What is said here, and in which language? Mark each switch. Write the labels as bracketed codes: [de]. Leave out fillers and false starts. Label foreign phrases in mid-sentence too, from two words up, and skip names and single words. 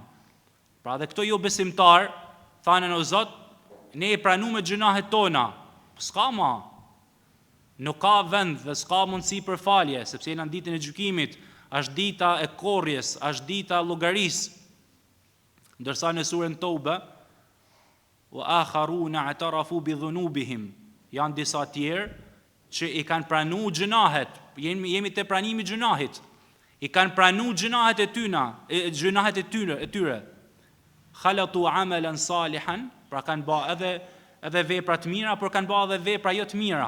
[sq] Pra dhe këto jo besimtar, thanen o Zot, ne i pranu me gjunahet tona. S'ka ma. Nuk ka vend dhe s'ka mundësi për falje, sepse jena në ditën e gjykimit, është dita e korrjes, është dita llogarisë. Ndërsa në surën Tobe, [ar] وآخرون اعترفوا بذنوبهم, [sq] janë disa tjerë që i kanë pranu gjunahet, jemi te pranimi i gjunahit. I kanë pranu gjunahet e tyre. [ar] خلطوا عملا صالحا, [sq] pra kanë bë edhe vepra të mira, por kanë bë edhe vepra jo të mira.